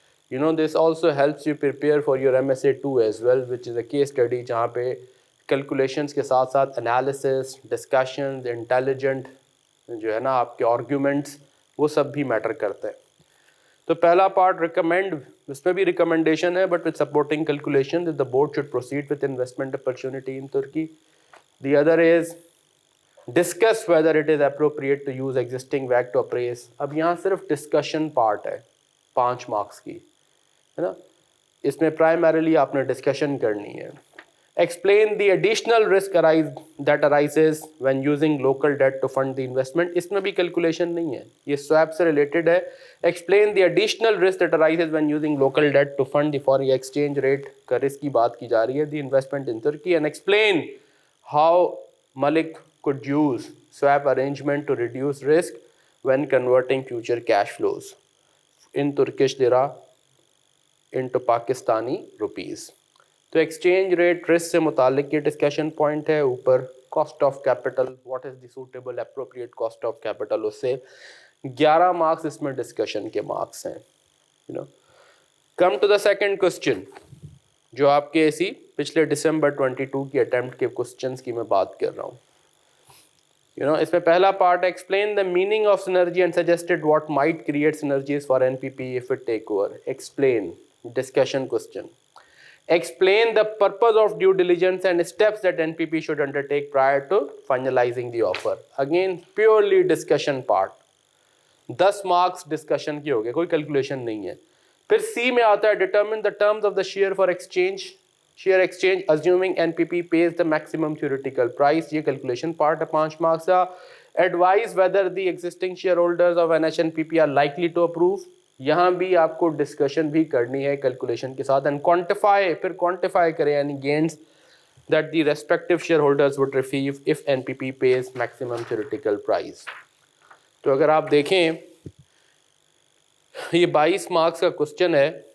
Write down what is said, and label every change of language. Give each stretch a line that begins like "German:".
English: This also helps you prepare for your MSA 2 as well, which is a case study
Urdu: جہاں پہ calculations کے ساتھ ساتھ analysis, discussions, intelligent جو ہے نا آپ کے آرگیومنٹس وہ سب بھی میٹر کرتے ہیں. تو پہلا پارٹ ریکمینڈ، اس میں بھی ریکمنڈیشن ہے
English: But with supporting calculation that the board should proceed with investment opportunity in Turkey. The other is discuss whether it is appropriate to use existing WACC to appraise.
Urdu: اب یہاں صرف discussion part ہے 5 marks کی، ہے نا. اس میں primarily آپ نے ڈسکشن کرنی ہے.
English: Explain the additional risk that arises when using local debt to fund the investment.
Urdu: اس میں بھی کیلکولیشن نہیں ہے، یہ سویپ سے ریلیٹڈ ہے.
English: explain the additional risk that arises when using local debt to fund the foreign exchange rate
Urdu: کا risk کی بات کی جا رہی ہے،
English: The investment in Turkey. And explain how Malik could use swap arrangement to reduce risk when converting future cash flows in Turkish lira into Pakistani rupees.
Urdu: تو exchange rate risk سے متعلق یہ ڈسکشن پوائنٹ ہے. اوپر cost of capital,
English: what is the suitable appropriate cost of capital,
Urdu: اس سے 11 marks اس میں discussion کے marks ہیں.
English: come to the second question
Urdu: جو آپ کے اسی پچھلے دسمبر 22 کی اٹیمپٹ کے کوسچنس کی میں بات کر رہا ہوں. اس میں پہلا part
English: Explain the meaning of synergy and suggested what might create synergies for NPP if it take over. Explain discussion question. Explain the purpose of due diligence and steps that NPP should undertake prior to finalizing the offer. Again, purely discussion part.
Urdu: 10 marks discussion کی ہو گئے، کوئی calculation نہیں ہے. پھر C میں آتا ہے
English: determine the terms of the share for exchange. Share exchange assuming NPP pays the maximum theoretical price.
Urdu: یہ کیلکولیشن پارٹ ہے 5 مارکس کا.
English: Advise whether the existing shareholders of NHNPP are likely to approve.
Urdu: یہاں بھی آپ کو discussion بھی کرنی ہے کیلکولیشن کے ساتھ.
English: and quantify,
Urdu: پھر کوانٹیفائی کریں یعنی
English: Gains that the respective shareholders would receive if NPP pays maximum theoretical price.
Urdu: تو اگر آپ دیکھیں یہ 22 مارکس کا کوسچن ہے